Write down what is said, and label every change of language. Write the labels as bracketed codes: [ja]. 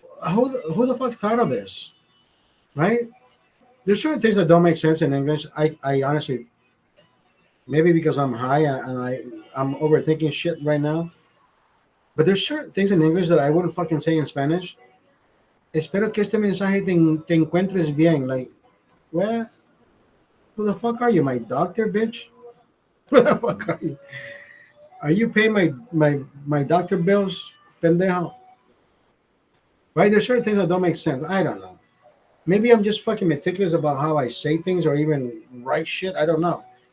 [en] Who the fuck thought of this, right? There's certain things that don't make sense in English. I honestly, maybe because I'm high and I'm overthinking shit right now. But there's certain things in English that I wouldn't fucking say in Spanish. [es] Espero que este mensaje te encuentres bien. [en] Like, what? Who the fuck are you, my doctor, bitch? Who the fuck are you? Are you paying my doctor bills, pendejo? Right? There's certain things that don't make sense. I don't know. Maybe I'm just fucking meticulous about how I say things or even write shit. I don't know.